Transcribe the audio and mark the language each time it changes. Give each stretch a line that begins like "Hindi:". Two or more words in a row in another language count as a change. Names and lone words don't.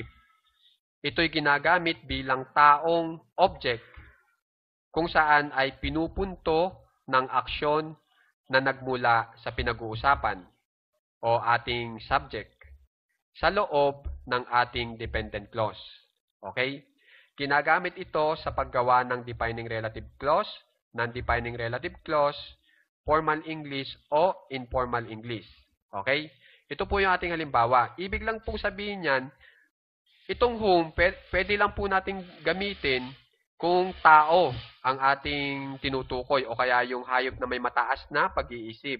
Filipino: Ito'y ginagamit bilang taong object kung saan ay pinupunto ng aksyon na nagmula sa pinag-uusapan o ating subject sa loob ng ating
English: dependent clause. Okay?
Filipino: Ginagamit ito sa paggawa ng
English: defining relative clause, non-defining relative clause, formal English o informal English. Okay?
Filipino: Ito po yung ating halimbawa. Ibig lang pong sabihin niyan, itong whom, pwede lang po nating gamitin kung tao ang ating tinutukoy o kaya yung hayop na may mataas na pag-iisip.